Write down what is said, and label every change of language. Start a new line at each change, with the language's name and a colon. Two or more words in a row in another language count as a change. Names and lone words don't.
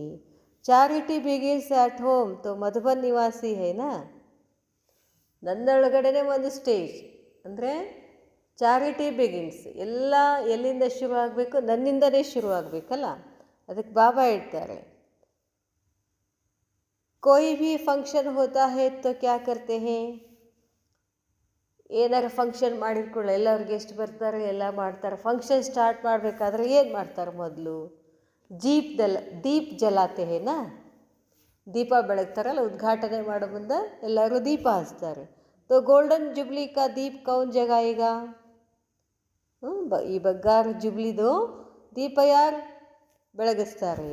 English: charity begins at home
Hindi: तो मधुबन निवासी है ना.
Kannada: ನನ್ನೊಳಗಡೆ ಒಂದು ಸ್ಟೇಜ್ ಅಂದರೆ
English: charity begins,
Kannada: ಎಲ್ಲ ಎಲ್ಲಿಂದ ಶುರು ಆಗಬೇಕು, ನನ್ನಿಂದಲೇ ಶುರು ಆಗಬೇಕಲ್ಲ. ಅದಕ್ಕೆ ಬಾಬಾ ಹೇಳ್ತಾರೆ,
Hindi: कोई भी फंक्शन होता है तो क्या करते हैं.
Kannada: ಏನಾರು ಫಂಕ್ಷನ್ ಮಾಡಿದ್ಕೊಳ್ಳ ಎಲ್ಲರು ಗೆಸ್ಟ್ ಬರ್ತಾರೆ, ಎಲ್ಲ ಮಾಡ್ತಾರೆ.
English: function start
Kannada: ಮಾಡಬೇಕಾದ್ರೆ ಏನು ಮಾಡ್ತಾರೆ, ಮೊದಲು
Hindi: दीप जलाते हैं ना.
Kannada: ದೀಪ ಬೆಳಗ್ತಾರಲ್ಲ, ಉದ್ಘಾಟನೆ ಮಾಡೋ ಮುಂದೆ ಎಲ್ಲರೂ ದೀಪ ಹಚ್ತಾರೆ.
Hindi: तो गोल्डन जुबली का दीप कौन जगाएगा.
Kannada: ಈ ಬಂಗಾರ ಜುಬ್ಲಿದು ದೀಪ ಯಾರು ಬೆಳಗಿಸ್ತಾರೆ.